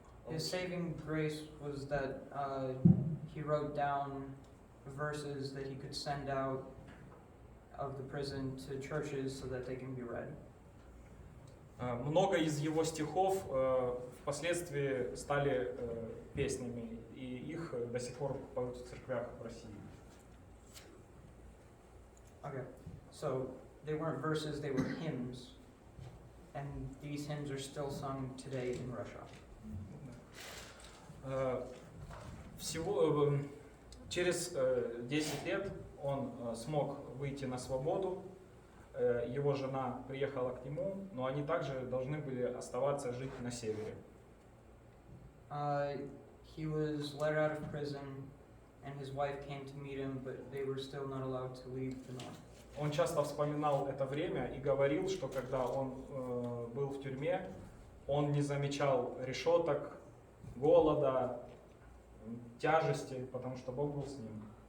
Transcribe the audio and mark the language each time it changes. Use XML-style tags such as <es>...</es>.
<en>His saving grace was that he wrote down verses that he could send out of the prison to churches so that they can be read.</en> <ru>Много из его стихов впоследствии стали песнями, и их до сих пор поют в церквях в России.</ru> <en>Okay, so they weren't verses, they were hymns, and these hymns are still sung today in Russia.</en> <ru>Всего через 10 лет он смог выйти на свободу. Его жена приехала к нему, но они также должны были оставаться жить на севере.</ru> <en>He was let out of prison, and his wife came to meet him, but they were still not allowed to leave the north.</en> <ru>Он часто вспоминал это время и говорил, что когда он был в тюрьме, он не замечал решеток, голода, тяжести, потому что Бог был с ним.</ru>